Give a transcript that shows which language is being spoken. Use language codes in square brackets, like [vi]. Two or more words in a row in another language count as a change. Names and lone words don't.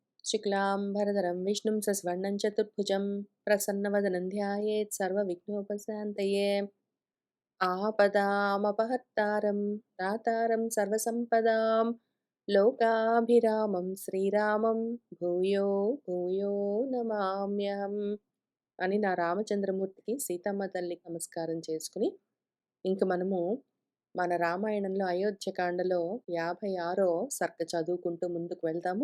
[sa] शुक्लांबरधरं विष्णुं सस्वर्णं चतुर्भुजं प्रसन्नवदनं ध्यायेत् सर्वविघ्नोपशान्तये। आपदामपहर्तारं दातारं सर्वसम्पदां लोकाभिरामं శ్రీరామం భూయో భూయో నమామ్యహం [te] అని నా రామచంద్రమూర్తికి సీతమ్మ తల్లికి నమస్కారం చేసుకుని ఇంక మనము మన రామాయణంలో అయోధ్యకాండలో 56 సర్గ చదువుకుంటూ ముందుకు వెళ్దాము.